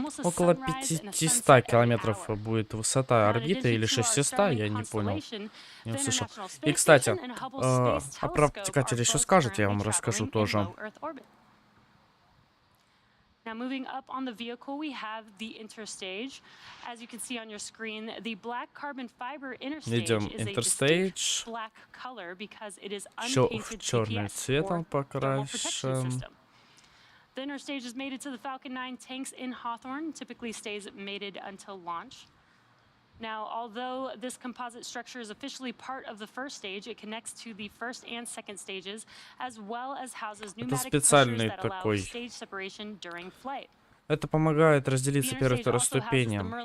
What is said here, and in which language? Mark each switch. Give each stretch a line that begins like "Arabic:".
Russian: Около 500 километров будет высота орбиты, или 600, я не понял, не услышал. И, кстати, про обтекателя еще скажете, я вам расскажу тоже.
English: Now, moving up on the vehicle, we have the interstage. As you can see on your screen, the black carbon fiber interstage is a distinct black color because it is unpainted GPS or thermal protection system. The interstage is mated to the Falcon 9 tanks in Hawthorne, typically stays mated until launch. Now, although this composite structure is officially part of the first stage, it connects to the first and second stages, as well as houses pneumatic pushers that allow stage separation during flight.
Russian: Это помогает разделиться первой и второй ступени.